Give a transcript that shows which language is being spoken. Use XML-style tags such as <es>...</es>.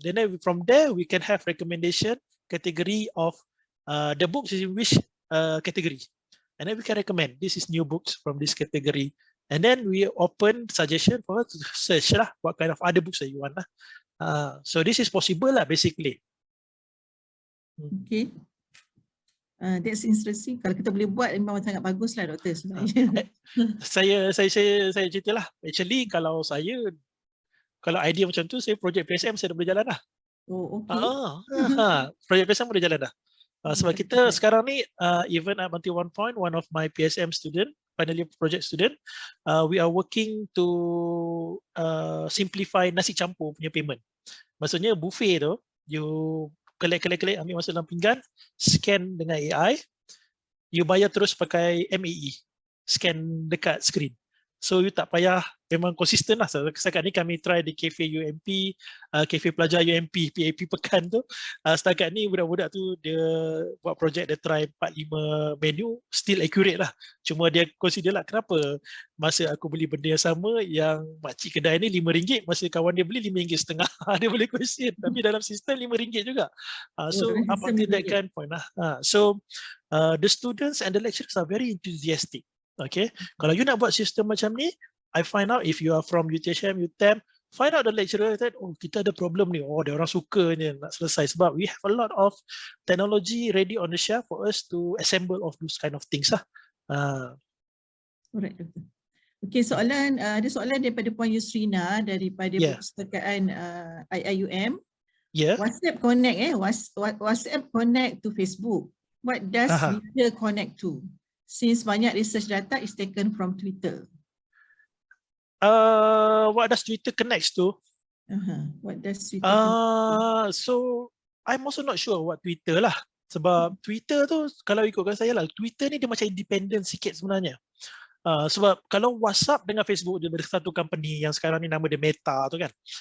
<en>Then from there we can have recommendation category of the books is in which category, and then we can recommend this is new books from this category, and then we open suggestion for her to search lah what kind of other books that you want lah. So this is possible lah basically. Okay, that's interesting.</en> <ms>Kalau kita boleh buat memang sangat bagus lah doktor sebenarnya. Saya ceritalah. Actually kalau idea macam tu, saya projek PSM saya dah boleh jalan dah.</ms> <en>Oh, okay.</en> <ms>Projek PSM boleh jalan dah. Sebab kita sekarang ni,</ms> <en>even up until one point, one of my PSM student, final year project student, we are working to simplify nasi campur</en> <ms>punya</ms> <en>payment.</en> <ms>Maksudnya buffet tu,</ms> <en>you collect,</en> <ms>ambil masuk dalam pinggan, scan dengan AI, you bayar terus pakai MAE, scan dekat screen. So you tak payah, memang konsisten lah. Setakat ni kami try di Cafe UMP, Cafe Pelajar UMP, PAP Pekan tu. Setakat ni budak-budak tu dia buat projek, dia try 4-5 menu, still accurate lah. Cuma dia consider lah kenapa masa aku beli benda yang sama, yang makcik kedai ni RM5, masa kawan dia beli RM5.50. Dia boleh question, tapi dalam sistem RM5 juga.</ms> <en>So up until that kind point lah. So the students and the lecturers are very enthusiastic. Okay,</en> <ms>kalau you nak buat sistem macam ni,</ms> <en>I find out if you are from UTHM, UTM, find out the lecturer that,</en> <ms>oh kita ada problem ni, oh dia orang suka ni nak selesai, sebab</ms> <en>we have a lot of technology ready on the shelf for us to assemble of those kind of things lah.</en> <ms>Alright, doktor. Okay, ada soalan daripada Puan Yusrina daripada perpustakaan IIUM.</ms> <en>WhatsApp connect WhatsApp connect to Facebook. What does Twitter connect to? Since banyak research data is taken from Twitter. What does Twitter connect to? What does Twitter connect to? So I'm also not sure what Twitter lah.</en> <ms>Sebab Twitter tu, kalau ikutkan saya lah, Twitter ni dia macam independent sikit sebenarnya. Sebab kalau WhatsApp dengan Facebook dia ada satu company yang sekarang ni nama dia Meta tu kan.</ms>